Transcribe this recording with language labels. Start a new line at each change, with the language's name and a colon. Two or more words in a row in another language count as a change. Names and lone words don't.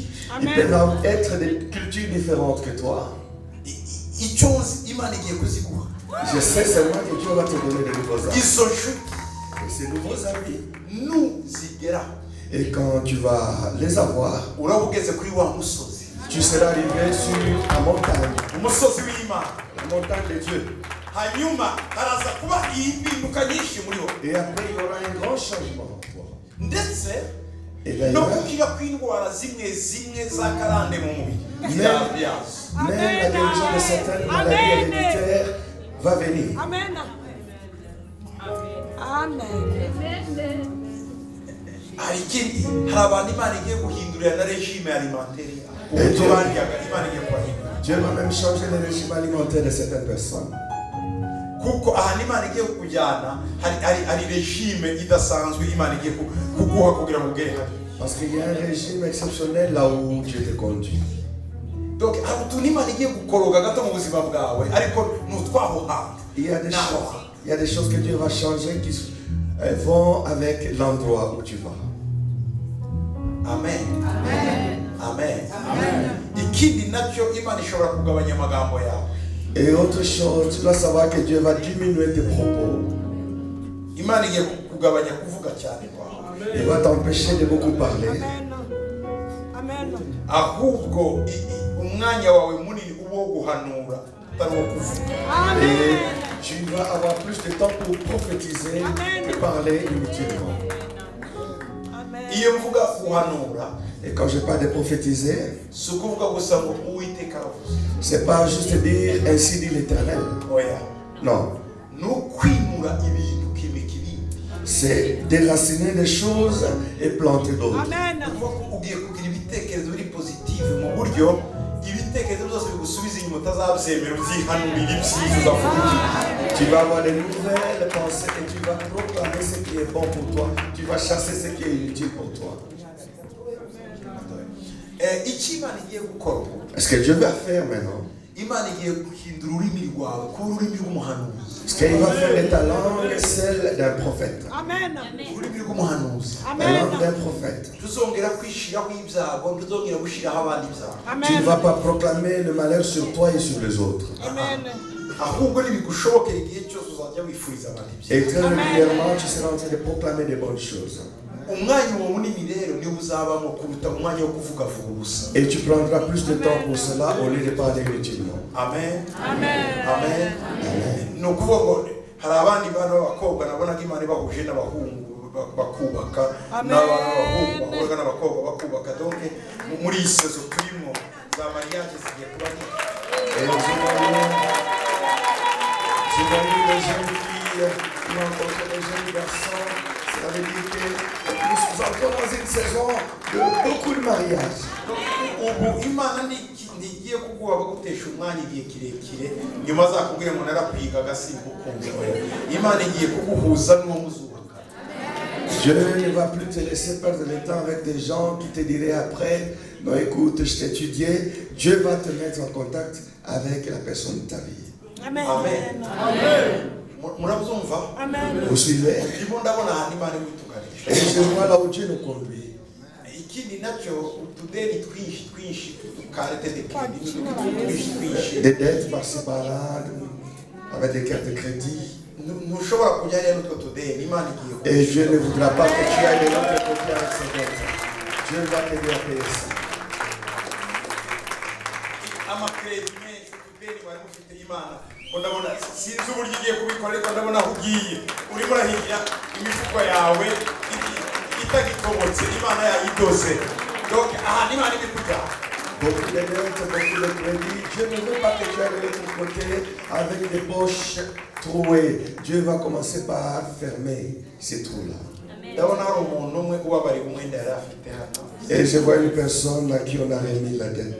French: Ils peuvent être des cultures différentes que toi.
Kinyarwanda: icyo nzi imana igiye kuziguha
French: Je sais seulement que Dieu va te donner de nouveaux amis.
Kinyarwanda: izo nshuti
French: Et ces nouveaux amis,
Kinyarwanda: nuzigeraho
French: et quand tu vas les avoir,
Kinyarwanda: uraba ugeze kuri wa musozi
French: tu seras arrivé sur la montagne,
Kinyarwanda: umusozi w'imana
French: la montagne de Dieu.
Kinyarwanda: hanyuma haraza kuba impinduka nyinshi muri wo
French: Et après, il y aura un grand changement en toi.
Kinyarwanda: ndetse
French: Et
Kinyarwanda: no
French: d'ailleurs,
Kinyarwanda: gukira kw'indwara zimwe zimwe za karande mu mubiri
French: Même-
Kinyarwanda: yazo
French: même la guérison de certaines maladies héréditaires va venir. Amen. Amen.
Kinyarwanda: hari ikindi hari abantu imana igiye guhindurira na
French: regime alimentaire
Kinyarwanda: yabo Eh, uburyo
French: Dieu.
Kinyarwanda: baryaga imana igiye kubahindura
French: Dieu va même changer le régime alimentaire de certaines personnes.
Kinyarwanda: kuko ahantu imana igiye kukujyana hari regime idasanzwe imana igiye kuguha kugira ngo ugere hano
French: Parce qu'il y a un régime exceptionnel là où Dieu te conduit.
Kinyarwanda: donc hari utuntu imana igiye gukoroga gato mu buzima bwawe ariko ni utwaho hantu
French: Il y a des choses que Dieu va changer vont avec l'endroit où tu vas. Amen. Amen.
Kinyarwanda: Ikindi nacyo Imana ishobora kugabanya amagambo yawe.
French: Et autre chose, tu dois savoir que Dieu va diminuer tes propos.
Kinyarwanda: Imana igiye kugabanya kuvuga cyane kwawe.
French: Il va t'empêcher de beaucoup parler.
Kinyarwanda: Ahubwo umwanya wawe munini uwo guhanura utari uwo kuvuga.
French: Et tu vas avoir plus de temps pour prophétiser que parler inutilement.
Kinyarwanda: Iyo mvuga guhanura,
French: Et quand je parle de prophétiser,
Kinyarwanda: si ukuvuga gusa ngo Uwiteka aravuze.
French: c'est pas juste dire ainsi dit l'Éternel.
Kinyarwanda: Oya.
French: Non.
Kinyarwanda: Nukwimura ibintu kimikiri.
French: C'est déraciner des choses et planter d'autres.
Kinyarwanda: Ugiye kugira ibitekerezo biri positive mu buryo ibitekerezo byose bigusubiza inyuma utazabyemera ubyihanurira ibyiza uzavuga.
French: Tu vas avoir de nouvelles pensées et tu vas proclamer ce qui est bon pour toi. Tu vas chasser ce qui est inutile pour toi.
Kinyarwanda: Icyo Imana igiye gukora ubu,
French: Ce que Dieu va faire maintenant,
Kinyarwanda: Imana igiye guhindura ururimi rwawe kuba ururimi rw'umuhanuzi.
French: ce qu'il va faire de ta langue, celle d'un prophète.
Kinyarwanda: Ururimi rw'umuhanuzi.
French: La langue d'un prophète.
Kinyarwanda: Tuzongera kwishiraho ibyago, tuzongera gushiraho abandi ibyago.
French: Tu ne vas pas proclamer le malheur sur toi et sur les autres.
Kinyarwanda: Ahubwo nibigushobokera igihe cyose uzajya wifuriza abandi ibyago.
French: Et très régulièrement, tu seras en train de proclamer des bonnes choses.
Kinyarwanda: Umwanya uwo munini rero niwo uzabamo kuruta umwanya wo kuvuga vuga ubusa.
French: Et tu prendras plus de temps pour cela au lieu de parler inutilement. Amen. Amen.
Kinyarwanda: Ni ukuvuga ngo hari abandi bana b'abakobwa nabonaga Imana bahuje n'abahungu bakubaka, n'abana b'abahungu bahuraga n'abakobwa bakubaka. Donc muri iyi sezo turimo za mariage zigiye kuba
French: Et tu vas les jeunes filles, tu vas rencontrer les jeunes garçons. Ça veut dire que nous entrons dans une saison de beaucoup de mariages.
Kinyarwanda: ubu Imana ntigiye kuguha bagutesha umwanya igihe kirekire nyuma azakubwira ngo narapwigaga simbukunze. Imana igiye kuguhuza n'uwo muzubaka.
French: Dieu ne va plus te laisser perdre le temps avec des gens qui te diraient après, non écoute, je t'ai étudié. Dieu va te mettre en contact avec la personne de ta vie.
Kinyarwanda: Amen. Murabyumva?
French: Vous suivez?
Kinyarwanda: Ndimo ndabona ahantu Imana imutuganisha.
French: Et je vois là où Dieu nous conduit.
Kinyarwanda: Ikindi nacyo utudeni twinshi tukarete
French: de crédit
Kinyarwanda: twinshi.
French: Des dettes par-ci par-là, avec des cartes de crédit.
Kinyarwanda: Ntushobora kujyana n'utwo tudeni. Imana igiye
French: Et Dieu ne voudra pas que tu ailles de l'autre côté avec ces dettes. Dieu va t'aider à payer ça.
Kinyarwanda: amakredi menshi utudeni bari mufite Imana ko ndabona sinzi uburyo igiye kubikora ariko ndabona aho ugiye urimo urahigira imifuko yawe itagitobotse Imana yayidoze. Donc aha Imana iri kujyana.
French: Beaucoup de dettes, beaucoup de crédits. Dieu ne veut pas que tu ailles de l'autre côté avec des poches trouées. Dieu va commencer par fermer ces trous-là.
Kinyarwanda: Ndabona hari umuntu umwe ubabariye umwenda yari afite hano.
French: Et je vois une personne à qui on a remis la dette.